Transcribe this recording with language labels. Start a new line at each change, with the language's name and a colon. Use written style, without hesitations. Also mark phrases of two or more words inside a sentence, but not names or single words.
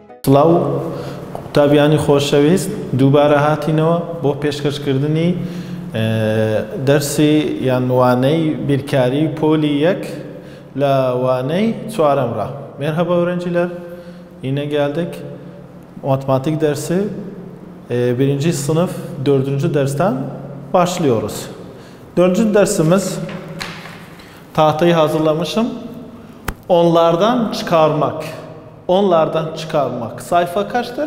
Central Kurdish: سڵاو قوتابیانی خۆشەویست دووبارە هاتینەوە بۆ پێشکەشکردنی دەرسی یان وانەی بیرکاری پۆلی یەک لە وانەی çuaremra.
Turkish: Merhaba öğrenciler. Yine geldik. Matematik dersi 1. sınıf 4. dersten başlıyoruz. 4. dersimiz tahtayı hazırlamışım. Onlardan çıkarmak. Onlardan çıkarmak. Sayfa kaçtır?